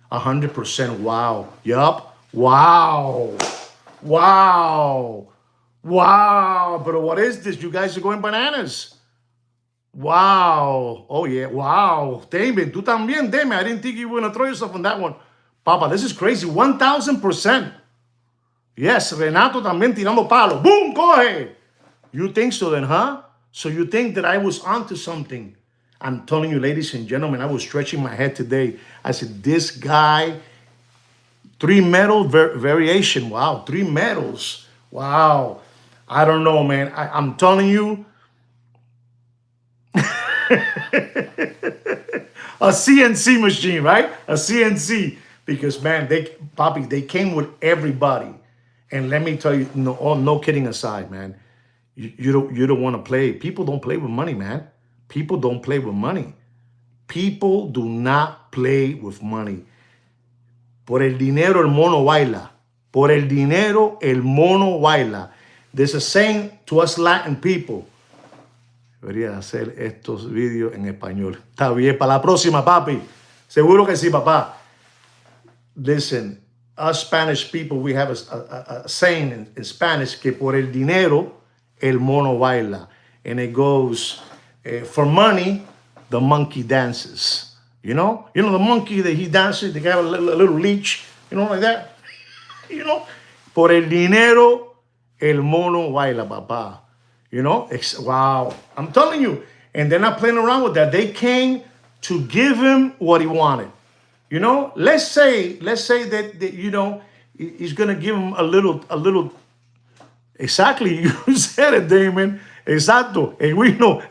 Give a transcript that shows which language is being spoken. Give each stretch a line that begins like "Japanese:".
English: 100%. Wow. Yup. Wow. Wow. Wow. But what is this? You guys are going bananas. Wow. Oh, yeah. Wow. David,
Spanish: tú también,
English: David. I didn't think you were going to throw yourself on that one. Papa, this is crazy. 1,000%. Yes,
Spanish: Renato también tirando palo.
English: Boom, coge. You think so then, huh? So you think that I was onto something. I'm telling you, ladies and gentlemen, I was stretching my head today. I said, this guy, 3 medal variation. Wow, 3 medals. Wow. I don't know, man. I'm telling you. A CNC machine, right? A CNC. Because, man, they came with everybody. And let me tell you, no kidding aside, man. You don't want to play. People don't play with money, man. People don't play with money. People do not play with money.
Spanish: Por el dinero el mono baila. Por el dinero el mono baila.
English: There's a saying to us Latin people.
Spanish: Debería hacer estos vídeos en español. Está bien, para la próxima, papi. Seguro que sí, papá.
English: Listen, us Spanish people, we have a saying in Spanish
Spanish: que por el dinero el mono baila.
English: And it goes, for money, the monkey dances. You know the monkey that he dances, they have a little leech, like that.
Spanish: Por el dinero, el mono baila, papá.
English: Wow. I'm telling you. And they're not playing around with that. They came to give him what he wanted. Let's say that he's going to give him a little. Exactly. You said it, Damon. Exacto. And we know.